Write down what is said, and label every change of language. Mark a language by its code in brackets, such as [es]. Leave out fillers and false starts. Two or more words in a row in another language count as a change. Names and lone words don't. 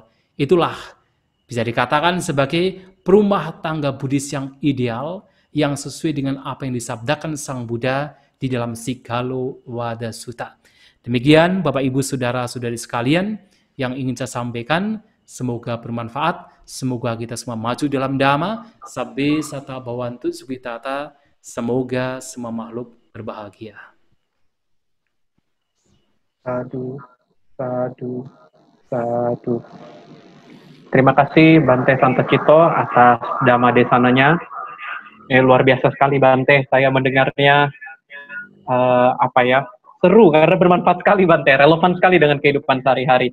[id] Itulah bisa dikatakan sebagai perumah tangga Buddhis yang ideal, yang sesuai dengan apa yang disabdakan Sang Buddha di dalam Sigalo Wada Sutta. Demikian Bapak Ibu Saudara-saudari sekalian yang ingin saya sampaikan, semoga bermanfaat, semoga kita semua maju dalam Dhamma, [pi] sabbe sata bhavantu sukhitata, [id] semoga semua makhluk berbahagia. [pi] Sadu, sadu, sadu. [id] Terima kasih Bante Santacito atas Dhamma Desananya. Luar biasa sekali Bante, saya mendengarnya seru karena bermanfaat sekali Bante, relevan sekali dengan kehidupan sehari-hari.